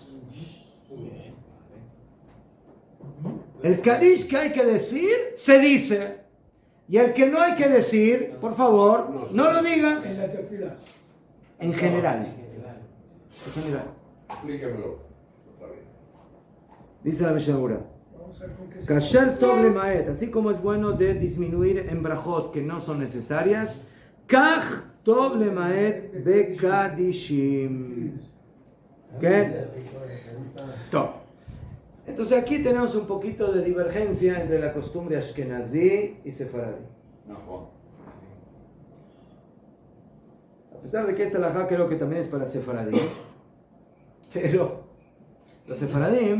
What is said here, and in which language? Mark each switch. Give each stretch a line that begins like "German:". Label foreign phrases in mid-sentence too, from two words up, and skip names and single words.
Spanish: El kadish que hay que decir, se dice. Y el que no hay que decir, por favor, no lo digas. En la tefila. En general. En general. Explíquemelo. Otra vez. Dice la Mishnah Brura. Vamos a ver con qué se...
Hebrew: כאשר טוב למעט,
Spanish: así como es bueno de disminuir en brajot que no son necesarias,
Hebrew: כך טוב למעט בקדישים.
Spanish: ¿Qué? Top. Entonces aquí tenemos un poquito de divergencia entre la costumbre ashkenazí y sefaradí. No, Juan. A pesar de que esta halajá creo que también es para sefaradí, pero los sefaradim,